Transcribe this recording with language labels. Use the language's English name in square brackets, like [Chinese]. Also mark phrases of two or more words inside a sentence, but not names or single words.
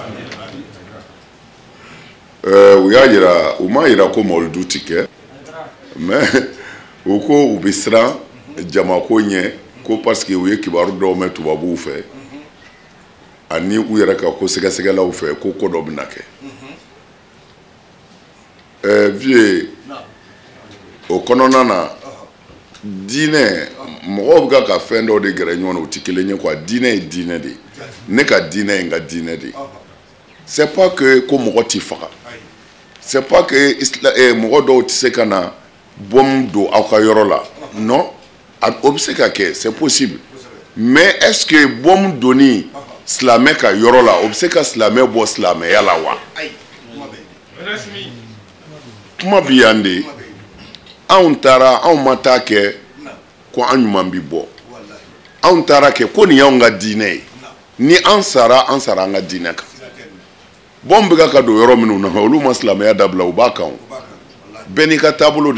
[Bambara] u y'a yira u m'a yira ko mawludu ti kɛ mais u ko u bɛ siran jamako ɲɛ ko parce que u ye kibaru dɔw mɛn tubabuw fɛ ani u yɛrɛ ka ko sɛgɛsɛgɛlaw fɛ ko ko dɔ bɛna kɛ vie o kɔnɔna na diinɛ mɔgɔw bɛ ka fɛn dɔw de gɛrɛ ɲɔgɔn na u tɛ kelen ye quoi diinɛ ye diinɛ de ne ka diinɛ ye n ka diinɛ de [French] c'est pas que [Bambara] ko mɔgɔ t'i faga [French] c'est pas que [Bambara] mɔgɔ dɔw tɛ se ka na bom do aw ka yɔrɔ la non o bɛ se ka kɛ [French] c'est possible mais est-ce que [Bambara] bom doni silamɛ ka yɔrɔ la o bɛ se ka silamɛ bɔ silamɛya la wa kuma bi yan de anw taara anw ma taa kɛ ko an ɲuman bi bɔ anw taara kɛ ko nin y'anw ka diinɛ ye ni an sara an ka diinɛ kan bɔn bɛ ka don yɔrɔ minnu na olu ma silamɛya dabila u b'a kan bɛɛ n'i ka taabolo